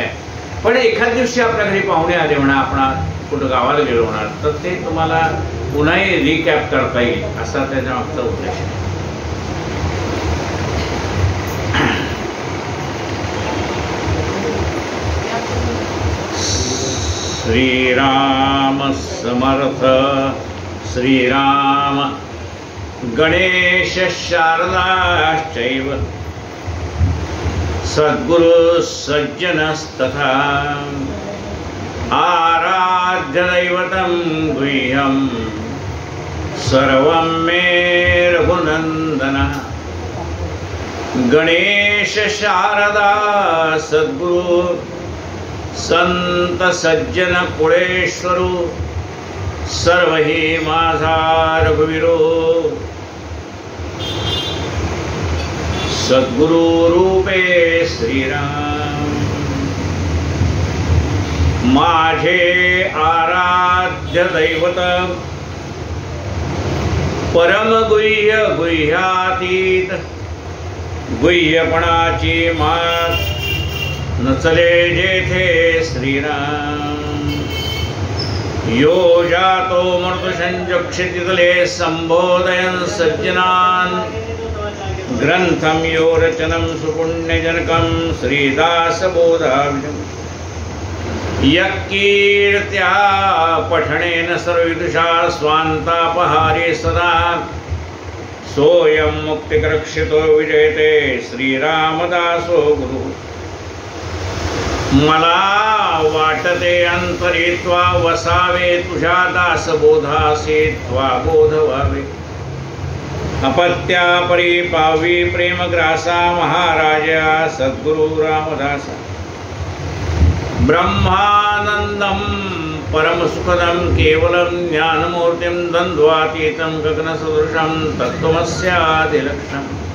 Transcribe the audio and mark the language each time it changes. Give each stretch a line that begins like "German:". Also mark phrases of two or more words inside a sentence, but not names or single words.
Marathi: पण एखाद दिवशी आपल्या घरी पाहुणे आले म्हणा, आपण कुठं गावाला गेलो होणार, तर ते तुम्हाला पुन्हाही रिकॅप करता येईल असा त्याच्या मागचा उद्देश आहे। श्रीराम समर्थ।
Sanskrit: श्रीराम गणेश शारदाश्चैव सद्गुरु सज्जनस्तथा आराध्य दैवतं गुह्यं सर्वं मे रघुनंदन।
Marathi: गणेश शारदा सद्गुरु संत सज्जन कुळेश्वरू सर्व ही माझा रघुवीरो। सद्गुरु रूपे श्रीराम माझे आराध्य दैवत परम गुह्य गुह्यातीत गुह्यपणाची मात नचले जेथे श्रीराम।
Sanskrit: यो जातो मृदुसंजक्षितितले संबोधयन् सज्जनान् ग्रंथं यो रचनं सुपुण्यजनकं श्रीदासबोधाविदम् यक्कीर्त्या पठनेन सर्वविदुषा स्वान्तापहारे सदा सोऽयं मुक्तिकरक्षितो विजयते श्रीरामदासो गुरुः।
Marathi: मला वाटते अंतरित्वा वसावे तुझ्या दासबोधासे त्वा बोध व्हावे। अपत्या परी पावी प्रेमग्रासा महाराजा सद्गुरु रामदासा।
Sanskrit: ब्रह्मानंदं परमसुखदं केवलं ज्ञानमूर्तिं द्वन्द्वातीतं गगनसदृशं तत्त्वमस्यादिलक्षणम्।